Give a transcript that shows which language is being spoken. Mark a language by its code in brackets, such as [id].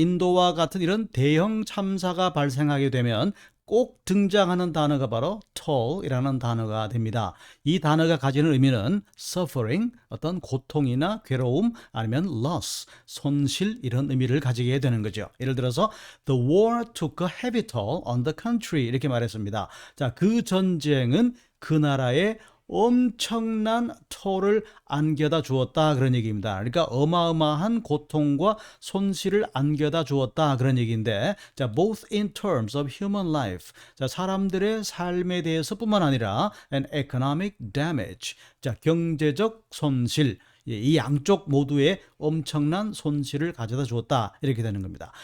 [ko] 인도와 같은 이런 대형 참사가 발생하게 되면 꼭 등장하는 단어가 바로 tall이라는 단어가 됩니다. 이 단어가 가지는 의미는 suffering, 어떤 고통이나 괴로움, 아니면 loss, 손실 이런 의미를 가지게 되는 거죠. [en] 예를 들어서 the war took a heavy toll on the country 이렇게 말했습니다. [ko] 자, 그 전쟁은 그 나라에 엄청난 토를 안겨다 주었다 그런 얘기입니다. 그러니까 어마어마한 고통과 손실을 안겨다 주었다 그런 얘기인데, 자, [en] both in terms of human life, [ko] 자, 사람들의 삶에 대해서뿐만 아니라 [en] and economic damage, [ko] 자, 경제적 손실, 이 양쪽 모두에 엄청난 손실을 가져다 주었다 이렇게 되는 겁니다.